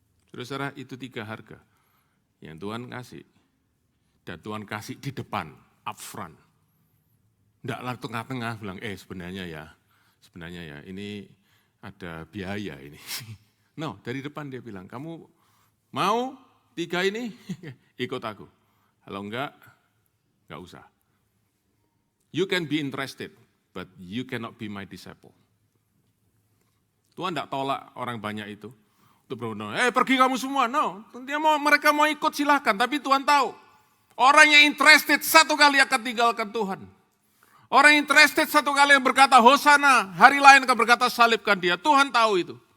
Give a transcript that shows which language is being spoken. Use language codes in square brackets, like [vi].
[id] Saudara-saudara, itu 3 harga yang Tuhan kasih. Dan Tuhan kasih di depan, [en] up front. [id] Tidaklah tengah-tengah bilang, sebenarnya ya ini ada biaya ini. No, dari depan dia bilang, kamu mau 3 ini? Ikut aku. Kalau enggak usah. [en] You can be interested, but you cannot be my disciple. [id] Tuhan tidak tolak orang banyak itu. Untuk benar-benar, pergi kamu semua. No, mereka mau ikut silahkan, tapi Tuhan tahu. Orang yang interested satu kali akan tinggalkan Tuhan. Orang yang interested satu kali yang berkata Hosana, hari lain akan berkata salibkan dia. Tuhan tahu itu.